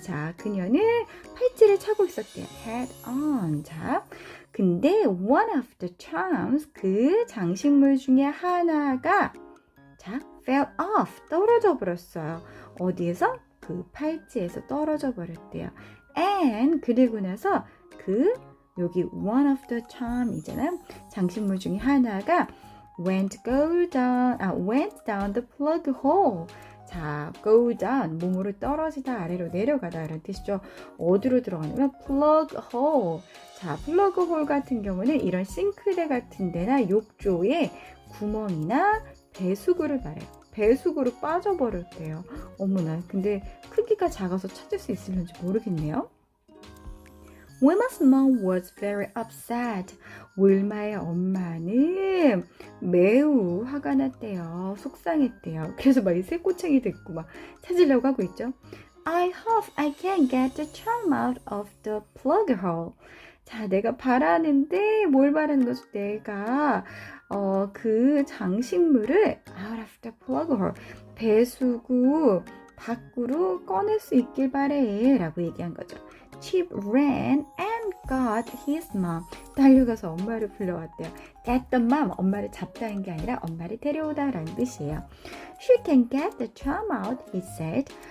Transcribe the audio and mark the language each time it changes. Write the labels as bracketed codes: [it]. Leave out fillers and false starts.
[ko] 자, 그녀는 팔찌를 차고 있었대요. had on. 자, 근데 [en] one of the charms, [ko] 그 장식물 중에 하나가 자, [en] fell off. [ko] 떨어져 버렸어요. 어디에서? 그 팔찌에서 떨어져 버렸대요. [en] And [ko] 그리고 나서 여기 [en] one of the charm이잖아요. [ko] 장식물 중에 하나가 [en] went down the plug hole. [ko] 자, go down, 몸으로 떨어지다 아래로 내려가다 라는 뜻이죠. 어디로 들어가냐면 [en] plug hole. [ko] 자, plug hole 같은 경우는 이런 싱크대 같은 데나 욕조에 구멍이나 배수구를 말해요. 배수구로 빠져버렸대요. 어머나, 근데 크기가 작아서 찾을 수 있을는지 모르겠네요. [en] Wilma's mom was very upset. [ko] 윌마의 엄마는 매우 화가 났대요. 속상했대요. 그래서 막 새꼬챙이 듣고 막 찾으려고 하고 있죠. [en] I hope I can get the charm out of the plug hole. [ko] 자, 내가 바라는데 뭘 바라는 거죠? 내가 그 장식물을 [en] out of the plug hole, [ko] 배수구 밖으로 꺼낼 수 있길 바래 라고 얘기한 거죠. [en] Chip ran and got his mom. [ko] 달려가서 엄마를 불러왔대요. [en] Get the mom. [ko] 엄마를 잡다는 게 아니라 엄마를 데려오다 라는 뜻이에요. [en] She can get the charm out, he said.